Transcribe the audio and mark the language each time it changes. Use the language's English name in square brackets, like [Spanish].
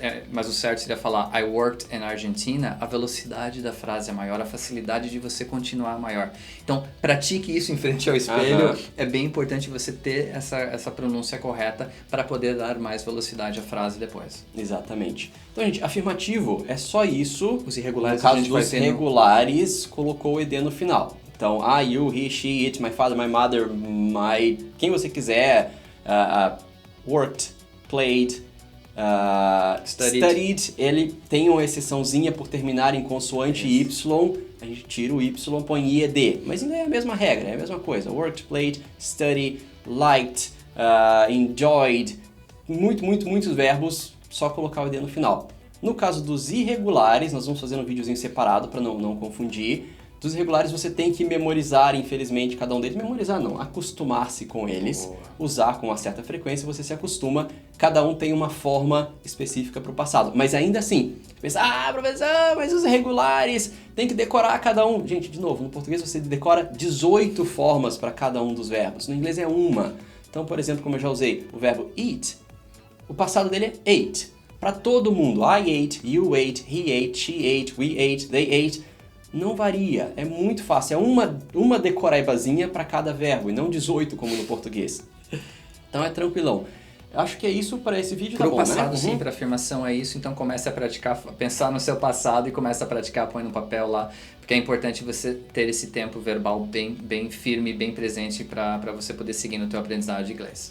[Portuguese] Mas o certo seria falar [English] I worked in Argentina. [Portuguese] A velocidade da frase é maior, a facilidade de você continuar é maior. Então, pratique isso em frente ao espelho. É bem importante você ter essa pronúncia correta para poder dar mais velocidade à frase depois. Exatamente. Então, gente, afirmativo é só isso. Os irregulares No caso a gente vai dos ter regulares, colocou o ed no final. [English] Então, I, you, he, she, it, my father, my mother, my... [Portuguese] Quem você quiser. [English] Worked, played, studied. [Portuguese] Ele tem uma exceçãozinha por terminar em consoante Y. A gente tira o Y, põe IED. Mas ainda é a mesma regra, é a mesma coisa. [English] Worked, played, studied, liked, enjoyed. [Portuguese] Muitos verbos, só colocar o ED no final. No caso dos irregulares, nós vamos fazer um videozinho separado para não confundir. Dos irregulares você tem que memorizar, infelizmente, cada um deles. Memorizar não, acostumar-se com eles. Boa. Usar com uma certa frequência, você se acostuma. Cada um tem uma forma específica para o passado. Mas ainda assim, pensa, professor, mas os irregulares, tem que decorar cada um. Gente, de novo, no português você decora 18 formas para cada um dos verbos. No inglês é uma. Então, por exemplo, como eu já usei o verbo eat, o passado dele é ate. [English] Para todo mundo, I ate, you ate, he ate, she ate, we ate, they ate. [Portuguese] Não varia, é muito fácil, é uma decoraibazinha para cada verbo e não 18 como no português. Então é tranquilão. Eu acho que é isso para esse vídeo, tá bom, passado, né? sim, para afirmação é isso, então comece a praticar, pensar no seu passado e comece a praticar, põe no papel lá, porque é importante você ter esse tempo verbal bem firme, bem presente para você poder seguir no teu aprendizado de inglês.